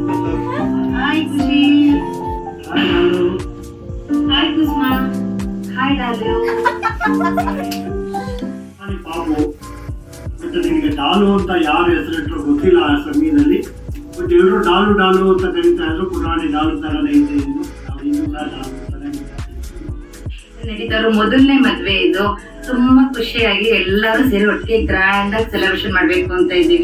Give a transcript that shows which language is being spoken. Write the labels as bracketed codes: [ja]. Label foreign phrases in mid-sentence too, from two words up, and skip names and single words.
[en] Hi Kushi. Hi Dalu. Hi Kusma. Hi Dalu. Hi Babu. [kn] ಮತ್ತೆ ನಿಮಗೆ ಡಾಲು ಅಂತ ಯಾರು ಹೆಸರಿಟ್ಟರು ಗೊತ್ತಿಲ್ಲ ಆ ಸಮಯದಲ್ಲಿ. ಬಟ್ ಎಲ್ಲರೂ ಡಾಲು ಡಾಲು ಅಂತ ಕರೀತಾ ಇದ್ರು. ಪುರಾಣಿ ಡಾಲು ತರನೇ ಇದೆ ಇನ್ನು. ನಾವು ಇನ್ನೂ ಸಹ ಡಾಲು ಅಂತಾನೆ ನಡೀತಾರೋ ಮೊದಲನೇ ಮದ್ವೆ ಇದು. ತುಂಬಾ ಖುಷಿಯಾಗಿ ಎಲ್ಲರೂ ಸೇರಿ ಒಟ್ಟಿಗೆ [en] grand ಆಗಿ celebration [kn] ಮಾಡ್ಬೇಕು ಅಂತ ಇದ್ದೀವಿ.